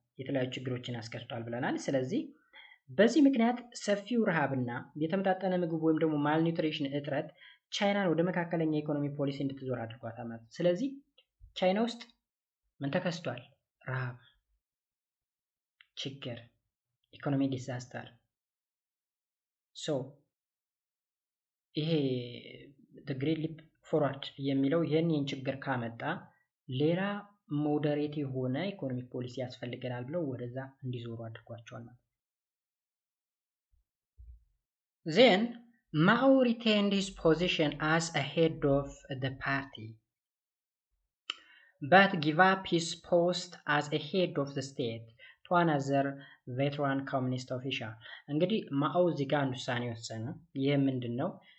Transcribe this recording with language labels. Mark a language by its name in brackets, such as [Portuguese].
[Amharic] የተለያዩ ችግሮችን አስከስቷል ብለናል። ስለዚህ በዚህ ምክንያት ሰፊው ረሃብና የተመጣጠነ ምግብ ወይም ደግሞ ማልኒውትሪሽን እጥረት ቻይናን ወደ መካከለኛ ኢኮኖሚ ፖሊሲ እንድትዞር አድርጓታል ማለት ነው። ስለዚህ ቻይና ውስጥ ምን ተከስቷል? ረሃብ፣ ችግር፣ ኢኮኖሚ ዲዛስተር። ይሄ the Great Leap Forward የሚለው ይህን ችግር ካመጣ ሌላ ሞዴሬት የሆነ ኢኮኖሚክ ፖሊሲ ያስፈልገናል ብለው ወደዛ እንዲዞሩ አድርጓቸዋል ማለት ነው። [English] Then Mao retained his position as a head of the party, but gave up his post as a head of the state to another veteran communist official. [Amharic] እንግዲህ ማኦ እዚህ ጋር አንድ ውሳኔ ወሰነ። ይህ ምንድን ነው?